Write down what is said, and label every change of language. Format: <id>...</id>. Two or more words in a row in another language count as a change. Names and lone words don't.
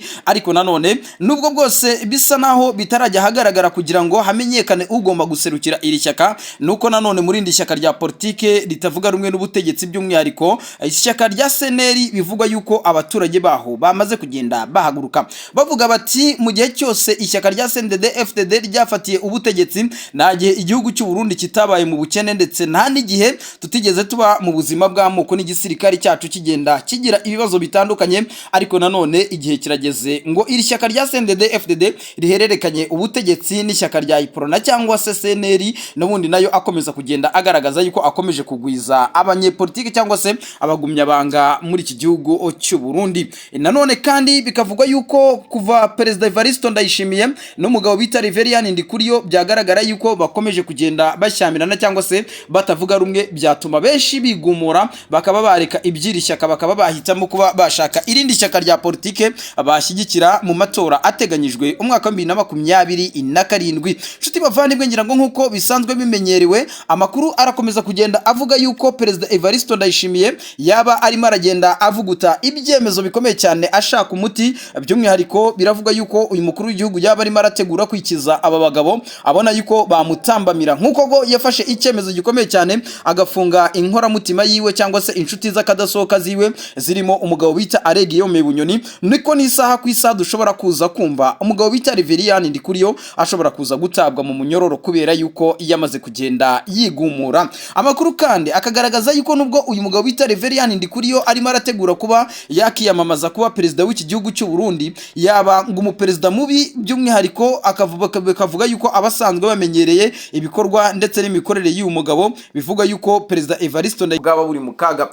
<rw>Ariko nanone nubwo bwose bisa naho bitarajya hagaragara kugira ngo hamenyekane ugomba guserukira iri shyaka, nuko nanone muri indi shyaka rya politike ritavuga rumwe n'ubutegetsi, by'umwihariko ishyaka rya seneri, bivugwa yuko abaturage baho bamaze kugenda bahaguruka bavuga bati ati mu gihe cyose ishyaka rya CNDD-FDD ryafatiye ubutegetsi nta gihe igihugu cy'u Burundi kitabaye mu bukene ndetse nta n'igihe tutigeze tuba mu buzima bw'amoko n'igisirikare cyacu kigenda kigira ibibazo bitandukanye ariko nanone igihe kirageze ngo iri shyaka rya CNDD-FDD rihererekanye ubutegetsi n'ishyaka rya Iprona cyangwa se CNL n'ubundi nayo akomeza kugenda agaragaza yuko akomeje kugwiza abanyepolitiki cyangwa se abagumyabanga muri iki gihugu cy'u Burundi. Nanone kandi bikavugwa yuko kuva Perezida Evariste Ndayishimiye n'umugabo bita Reverien Ndikuriyo byagaragara yuko bakomeje kugenda bashyamirana cyangwa se batavuga rumwe, byatuma benshi bigumura bakaba bareka ibyiri shyaka bakaba bahitamo kuba bashaka irindi shyaka rya politike bashyigikira mu matora ateganyijwe umwaka wa 2027. Nshuti bavandimwe, ngira ngo nkuko bisanzwe bimenyerewe, amakuru arakomeza kugenda avuga yuko Perezida Evariste Ndayishimiye yaba arimo aragenda avuguta ibyemezo bikomeye cyane ashaka umuti. By'umwihariko biravuga yuko uyu mukuru w'igihugu yaba arimo arategura kwikiza aba bagabo abona yuko bamutambamira, nkuko go yafashe icyemezo gikomeye cyane agafunga inkoramutima yiwe cyangwa se inshuti z'akadasohoka ziwe zirimo umugabo bita Alegiyome Bunyoni. Niko n'isaha ku isaha dushobora kuza kumva umugabo bita Reverien Ndikuriyo ashobora kuza gutabwa mu munyororo kubera yuko yamaze kugenda yigumura. Amakuru kandi akagaragaza yuko nubwo uyu mugabo bita Reverien Ndikuriyo arimo arategura kuba yakiyamamaza kuba perezida w'iki gihugu cy'u Burundi, yaba ngo umuperezida mubi, by'umwihariko akavuga yuko abasanzwe bamenyereye ibikorwa ndetse n'imikorere y'uyu mugabo bivuga yuko Perezida Evariste Ndayishimiye buri mu kaga.</rw>